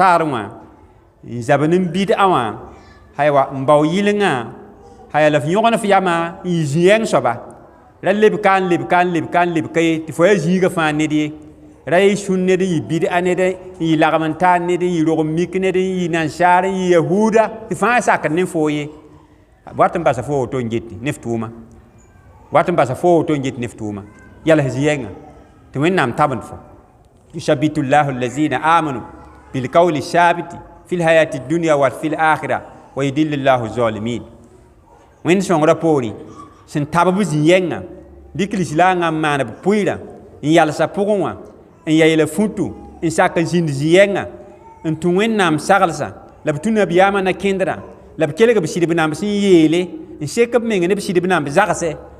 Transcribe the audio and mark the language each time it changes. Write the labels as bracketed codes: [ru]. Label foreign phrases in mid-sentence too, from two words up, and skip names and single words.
[mos] taar wã n zabn n bɩd-a wã aywa n bao yɩlengã aya la f yõgn f yama n yɩ zĩ-yɛng soaba ra lebka n lebka n lebka n lebka ye tɩ fo yaa zĩigã fãa ned ye ra y sũn ned n yɩ bɩd-a ned n yɩ lagm n taar ned n yɩ rog n mik ned n yɩ nansaar n yɩ yahuuda tɩ fãa sakd ne foo ye wat n basa fo woto n geti ne f tʋʋma wat n basa fo woto n geti ne f tʋʋma yals zĩ-yɛngã tɩ wẽnnaam tabend fo [ar] يثبت الله الذين آمنوا بالقول الثابت في الحياة الدنيا وفي الآخرة ويضل الله الظالمين [mos] wẽnd sõngrã poorẽ sẽn tab b zĩ-yɛngã dɩk lislaangã n maan b pʋɩɩrã n yalsa pʋgẽ wã n ya yɛla fũtu n sak n zĩnd zĩ-yɛngã n tũ wẽnnaam saglsã la b tũ nabiyaamã na kẽndrã la b kelg b sɩdb namba sẽn yeele n sek b meng ne b sɩdb namb zagsɛ